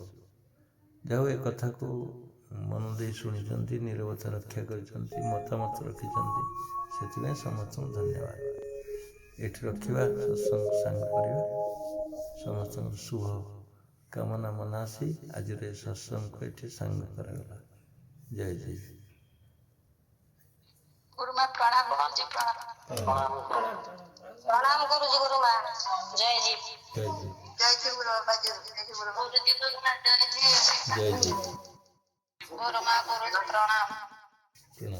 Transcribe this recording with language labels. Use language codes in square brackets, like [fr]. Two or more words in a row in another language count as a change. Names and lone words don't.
[or] ଯାହା ହଉ ଏ କଥାକୁ ମନ ଦେଇ ଶୁଣିଛନ୍ତି, ନିରବତା ରକ୍ଷା କରିଛନ୍ତି, ମତାମତ ରଖିଛନ୍ତି, ସେଥିପାଇଁ ସମସ୍ତଙ୍କୁ ଧନ୍ୟବାଦ। ଏଠି ରଖିବା, ସତ୍ସଙ୍ଗ ସାଙ୍ଗ କରିବା। ସମସ୍ତଙ୍କର ଶୁଭ କାମନା ମନାସି ଆଜିର ଏ ସତ୍ସଙ୍ଗକୁ ଏଠି ସାଙ୍ଗ କରାଗଲା। ଜୟ ଜୟ। [hi] गुरुमा प्रणाम। गुरुजी प्रणाम। प्रणाम गुरुजी। गुरुमा जय जी। जय जी। जय जी गुरु बाबा जी। जय जी गुरु। गुरुजी गुरुमा जय जी। जय जी। गुरुमा गुरुजी प्रणाम। प्रणाम।